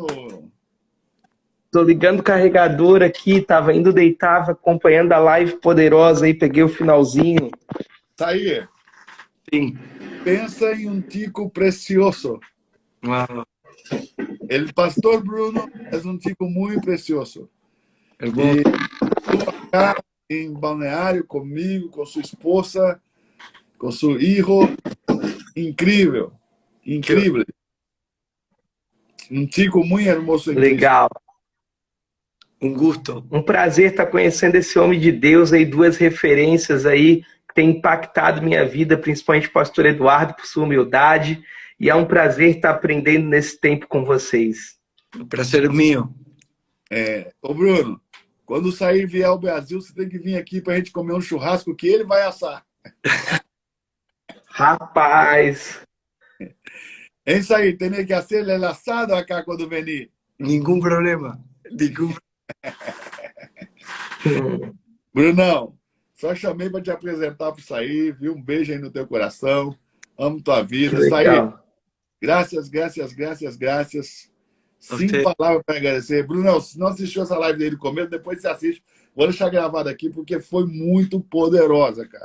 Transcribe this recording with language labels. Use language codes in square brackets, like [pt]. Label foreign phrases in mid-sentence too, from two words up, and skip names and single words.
[pt] Tô ligando o carregador aqui, tava indo deitar, acompanhando a live poderosa aí, peguei o finalzinho. Sair. Sim. Pensa em um tico precioso. Uau. El pastor Bruno é um tico muito precioso. [es] Hermoso. [pt] acá em Balneário comigo, com sua esposa, com seu filho. Incrível, incrível. Um chico muito hermoso em Cristo. Legal. [es] Un gusto. [pt] Um prazer estar conhecendo esse homem de Deus aí, duas referências aí que têm impactado minha vida, principalmente o pastor Eduardo, por sua humildade. E é um prazer estar aprendendo nesse tempo com vocês. [es] El placer es mío. [pt] Ô Bruno, quando sair e vier ao Brasil, você tem que vir aqui para a gente comer um churrasco que ele vai assar. Rapaz, É isso aí, tem que fazer [es] el asado acá [pt] quando venir. [es] Ningún problema. Ningún... [pt] Brunão, só chamei para te apresentar para sair, viu? Um beijo aí no teu coração. Amo tua vida. Sair. Graças, graças, graças, graças. Sem palavras para agradecer. Brunão, se não assistiu essa live desde o começo, depois você assiste. Vou deixar gravado aqui porque foi muito poderosa, cara.